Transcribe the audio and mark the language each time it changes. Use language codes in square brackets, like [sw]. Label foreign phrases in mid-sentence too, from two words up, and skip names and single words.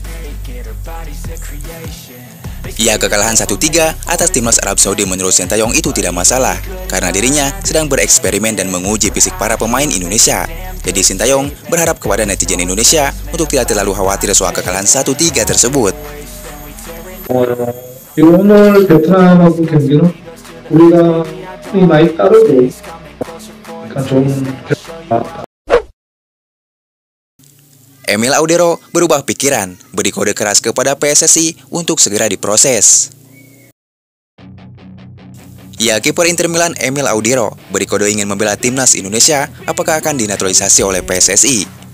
[id] Ya, kekalahan 1-3 atas timnas Arab Saudi menurut Sintayong itu tidak masalah, karena dirinya sedang bereksperimen dan menguji fisik para pemain Indonesia. Jadi Sintayong berharap kepada netizen Indonesia untuk tidak terlalu khawatir soal kekalahan 1-3 tersebut. [ko] 오늘 베트남하고 경기는 우리가 많이 따르고 약간 좀 [id] Emil Audero berubah pikiran, beri kode keras kepada PSSI untuk segera diproses. Ya, kiper Inter Milan Emil Audero beri kode ingin membela timnas Indonesia, apakah akan dinaturalisasi oleh PSSI.